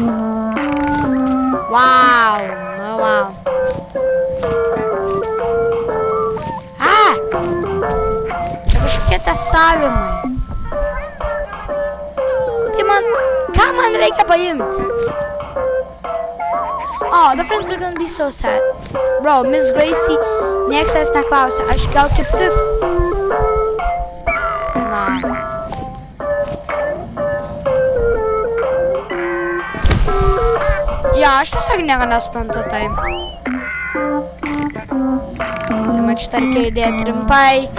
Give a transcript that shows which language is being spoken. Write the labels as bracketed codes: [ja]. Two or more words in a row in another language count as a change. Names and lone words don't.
[lt] Wow, nu wow. Čia kažkokie testavimai. Tai ką man reikia paimti? [en] Oh, the friends are gonna be so sad. [lt] Bro, Miss Gracie, nieks tavęs neklausia. Aš gal kaip tik... Na. Ja, aš tiesiog nieko nesprantu tai. Tai man šitą reikia įdėti rimtai.